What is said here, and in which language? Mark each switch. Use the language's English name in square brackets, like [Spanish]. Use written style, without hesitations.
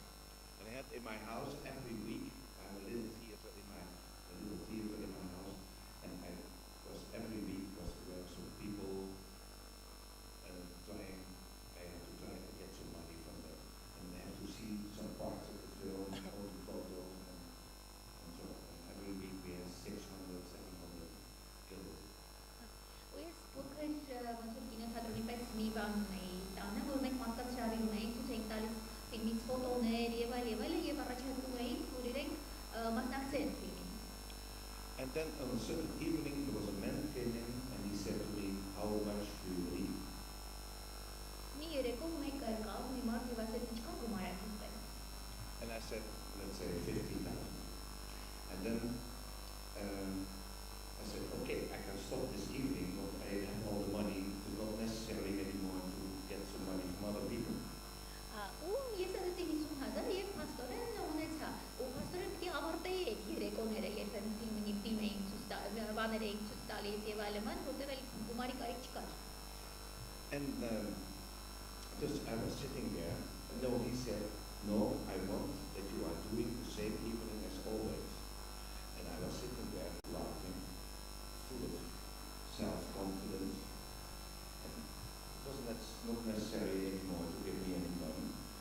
[English] And I had in my house every week, I have a little theater in my house, and I was every week there were some people I had to try to get some money from them, and they have to see some parts of the film, all the photos, and so on. And every week we had 600, 700 guilders. [Armenian] Ու ես փոքր ոնց որ կինոթատրոնի պես մի բան ունեի տանը, որ մենք մարդկանց շարինում էինք, ցույց էինք տալիս ֆիլմից ֆոտոներ եւ այլ եւ առաջարկում էինք, որ իրենք մասնակցեն ֆիլմին։ [English] And then on a certain evening there was a man who came in and he said to me, how much do you need? [Armenian] Մի երեկո մեկ եկավ, մի մարդ եւ ասեց ինչքան գումար եք ուզում։ [English] And I said, let's say 50,000. And then I said, okay, I can stop this evening, but I have all the money, it's not necessary anymore to get some money from other people. [Armenian] Ու ես ասեցի 50,000 եւ փաստորեն ունեցա։ Ու փաստորեն պիտի ավարտեի այդ երեկոները, երբ ֆիլմ էինք ցույց տալիս, բաներ էինք ցույց տալիս եւ այլն, որտեղ էլ գումարի կարիք չկար։ [English] And just I was sitting there, and no, he said, no, I want that you are doing the same evening as always. And I was sitting there laughing, full of self-confidence. And it wasn't not necessary anymore to give me any money.